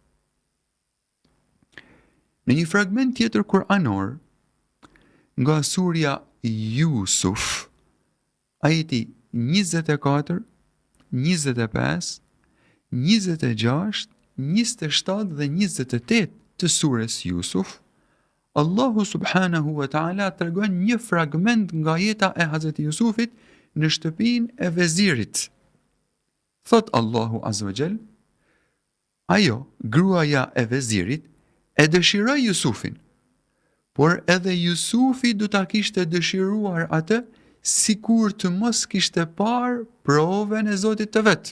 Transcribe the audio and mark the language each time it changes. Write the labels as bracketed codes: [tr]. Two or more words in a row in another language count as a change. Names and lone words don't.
[sq] Në një fragment tjetër kuranor, nga surja Yusuf, ajeti 24, 25, 26, 27 dhe 28 të surës Yusuf, Allahu [ar] سبحانه وتعالى [sq] tregon një fragment nga jeta e Hazreti Yusufit në shtëpinë e vezirit. Thot Allahu [ar] عز وجل: [sq] ajo, gruaja e vezirit, e dëshiroi Jusufin, por edhe Jusufi do ta kishte dëshiruar atë sikur të mos kishte parë provën e Zotit të vet.